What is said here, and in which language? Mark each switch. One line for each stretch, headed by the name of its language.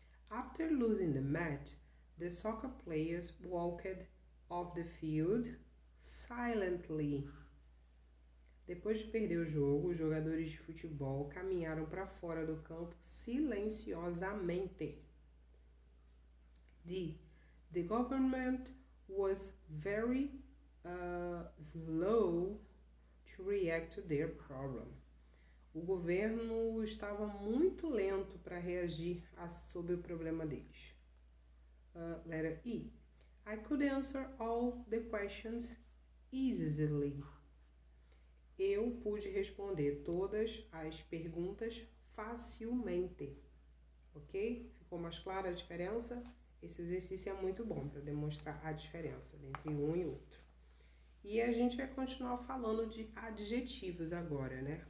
English: After losing the match, the soccer players walked off the field silently.
Portuguese: Depois de perder o jogo, os jogadores de futebol caminharam para fora do campo silenciosamente. D.
English: The government was very slow to react to their problem.
Portuguese: O governo estava muito lento para reagir sobre o problema deles.
English: Letter E. I could answer all the questions easily.
Portuguese: Eu pude responder todas as perguntas facilmente. Ok? Ficou mais clara a diferença? Esse exercício é muito bom para demonstrar a diferença entre um e outro. E a gente vai continuar falando de adjetivos agora, né?